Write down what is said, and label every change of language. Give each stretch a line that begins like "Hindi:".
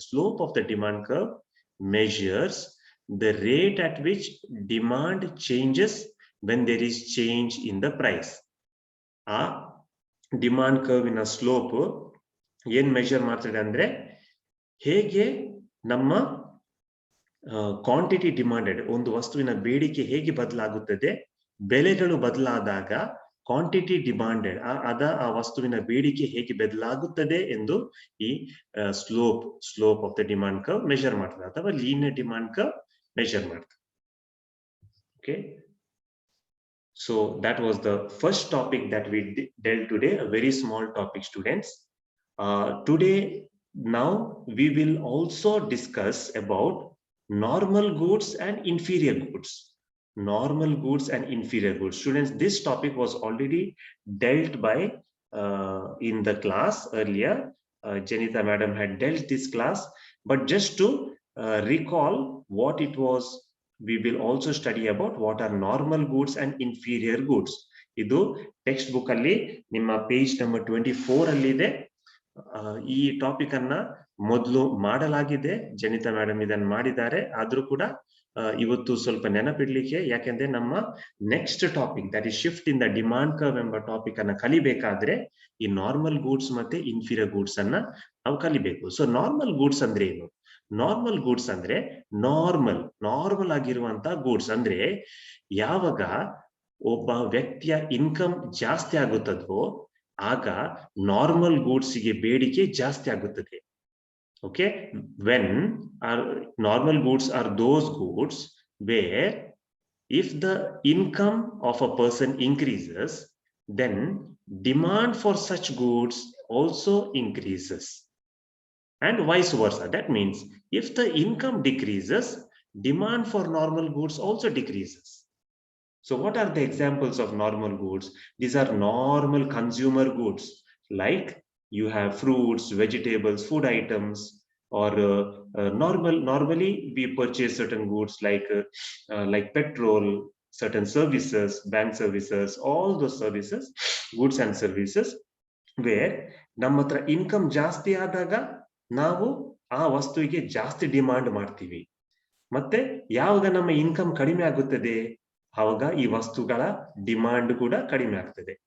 English: Slope of the demand curve measures the rate at which demand changes when there is change in the price.
Kannada: ಆ demand ಕರ್ವಿನ slope ಏನ್ measure ಮಾಡ್ತದೆ ಅಂದ್ರೆ, ಹೇಗೆ ನಮ್ಮ quantity demanded, ಒಂದು ವಸ್ತುವಿನ ಬೇಡಿಕೆ ಹೇಗೆ ಬದಲಾಗುತ್ತದೆ, ಬೆಲೆಗಳು ಬದಲಾದಾಗ ಕ್ವಾಂಟಿಟಿ ಡಿಮಾಂಡೆಡ್ ಆ ವಸ್ತುವಿನ ಬೇಡಿಕೆ ಹೇಗೆ ಬದಲಾಗುತ್ತದೆ ಎಂದು ಈ slope of the demand curve measure ಮಾಡ್ತದೆ, ಅಥವಾ ಲೀನಿಯರ್ ಡಿಮಾಂಡ್ ಕರ್ವ್ ಮೆಜರ್ ಮಾಡ್ತದೆ.
English: Okay, so that was the first topic that we dealt today, a very small topic, students. Today, now we will also discuss about normal goods and inferior goods. Normal goods and inferior goods. Students, this topic was already dealt by in the class earlier. Janita madam had dealt this class, but just to recall what it was, we will also study about what are normal goods and inferior goods.
Kannada: Idu text book alli nimma page number 24 alli ide. ಈ topic ಅನ್ನ ಮೊದಲು ಮಾಡಲಾಗಿದೆ, Janita madam ಇದನ್ನು ಮಾಡಿದ್ದಾರೆ. ಆದ್ರೂ ಕೂಡ ಇವತ್ತು ಸ್ವಲ್ಪ ನೆನಪಿಡ್ಲಿಕ್ಕೆ, ಯಾಕೆಂದ್ರೆ ನಮ್ಮ next topic,
English: that is shift in the demand curve
Kannada: ಎಂಬ ಟಾಪಿಕ್ ಅನ್ನ ಕಲಿಬೇಕಾದ್ರೆ ಈ ನಾರ್ಮಲ್ ಗೂಡ್ಸ್ ಮತ್ತೆ ಇನ್ಫೀರಿಯರ್ ಗೂಡ್ಸ್ ಅನ್ನ ನಾವು ಕಲಿಬೇಕು. ಸೊ ನಾರ್ಮಲ್ ಗೂಡ್ಸ್ ಅಂದ್ರೆ ಏನು? ನಾರ್ಮಲ್ ಗೂಡ್ಸ್ ಅಂದ್ರೆ ನಾರ್ಮಲ್ ಆಗಿರುವಂತಹ ಗೂಡ್ಸ್. ಅಂದ್ರೆ ಯಾವಾಗ ಒಬ್ಬ ವ್ಯಕ್ತಿಯ ಇನ್ಕಮ್ ಜಾಸ್ತಿ ಆಗುತ್ತದೋ ಆಗ ನಾರ್ಮಲ್ ಗೂಡ್ಸ್ ಗೆ ಬೇಡಿಕೆ ಜಾಸ್ತಿ ಆಗುತ್ತದೆ.
English: Okay, when are normal goods are those goods where if the income of a person increases, then demand for such goods also increases, and vice versa. That means if the income decreases, demand for normal goods also decreases. So what are the examples of normal goods? These are normal consumer goods, like you have fruits, vegetables, food items, or normally we purchase certain goods like petrol, certain services, bank services, all those services, goods and services, where
Kannada: ನಮ್ಮ ಹತ್ರ income ಜಾಸ್ತಿ ಆದಾಗ ನಾವು ಆ ವಸ್ತುವಿಗೆ ಜಾಸ್ತಿ demand ಮಾಡ್ತೀವಿ. ಮತ್ತೆ ಯಾವಾಗ ನಮ್ಮ ಇನ್ಕಮ್ ಕಡಿಮೆ ಆಗುತ್ತದೆ ಆವಾಗ ಈ ವಸ್ತುಗಳ ಡಿಮಾಂಡ್ ಕೂಡ ಕಡಿಮೆ ಆಗ್ತದೆ.